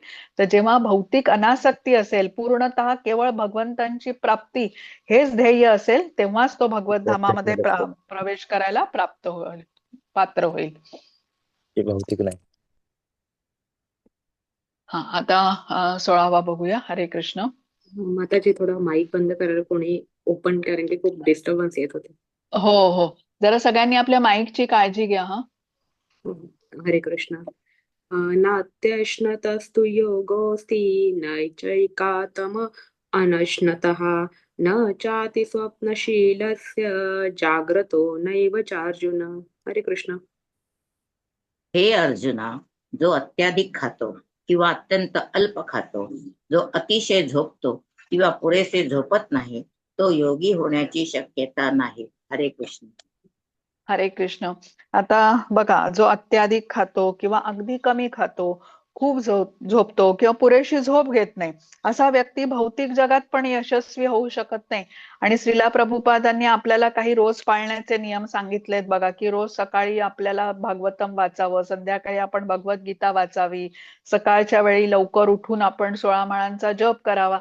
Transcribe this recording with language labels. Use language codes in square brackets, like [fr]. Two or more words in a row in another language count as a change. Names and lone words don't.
[mr] तर जेव्हा भौतिक अनासक्ती असेल, पूर्णतः केवळ भगवंतांची प्राप्ती हेच ध्येय असेल, तेव्हाच तो भगवत धामामध्ये प्रवेश करायला प्राप्त होईल, पात्र होईल. ते भौतिक नाही. हा, आता 16वा बघूया. हरे कृष्ण. माताजी थोडा माईक बंद करायला कोणी ओपन, कारण की खूप डिस्टर्बन्स येत होते. हो हो, जरा सगळ्यांनी आपल्या माईकची काळजी घ्या. हा, हरे कृष्ण. [sa] नात्यश्नतस्तु योगोऽस्ति नैचैकातम अनश्नतः न चाति स्वप्नशीलस्य जाग्रतो नैव चार्जुन. हरे कृष्ण. [mr] हे अर्जुना, जो अत्याधिक खातो किंवा अत्यंत अल्प खातो, जो अतिशय झोपतो किंवा पुरेसे झोपत नाही, तो योगी होण्याची शक्यता नाही. हरे कृष्ण. हरे कृष्ण. आता बघा, जो अत्याधिक खातो किंवा अगदी कमी खातो, खूप झोपतो किंवा पुरेशी झोप घेत नाही, असा व्यक्ती भौतिक जगात पण यशस्वी होऊ शकत नाही. आणि श्रीला प्रभुपादांनी आपल्याला काही रोज पाळण्याचे नियम सांगितलेत बघा, की रोज सकाळी आपल्याला भागवतम वाचावं, संध्याकाळी आपण भगवद्गीता वाचावी, सकाळच्या वेळी लवकर उठून आपण 16 माळांचा जप करावा.